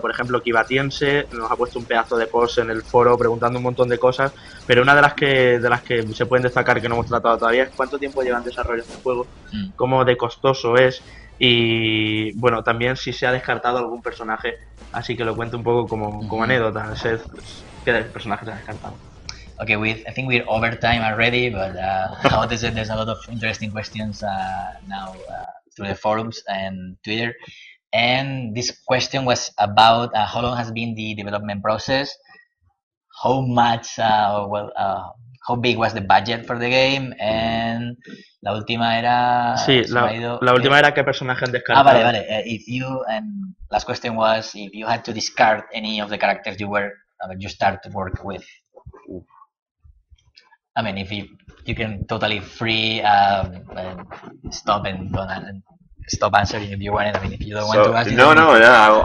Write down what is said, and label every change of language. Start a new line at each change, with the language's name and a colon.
Spanish: Por ejemplo, Kibatiense nos ha puesto un pedazo de post en el foro preguntando un montón de cosas, pero una de las que se pueden destacar que no hemos tratado todavía es cuánto tiempo lleva en desarrollo este juego, cómo de costoso es y bueno, también si se ha descartado algún personaje, así que lo cuento un poco como anécdota. Seth, ¿qué personajes se ha descartado?
English: Okay, I think we're over time already, but how does it? There's a lot of interesting questions now through the forums and Twitter. And this question was about how long has been the development process, how much, how big was the budget for the game, and
Spanish: la última era... Sí, la última era qué personaje han descartado. Vale.
English: And last question was if you had to discard any of the characters you start to work with. I mean, if you can totally free stop answering if you want it. I mean, if you don't want to ask.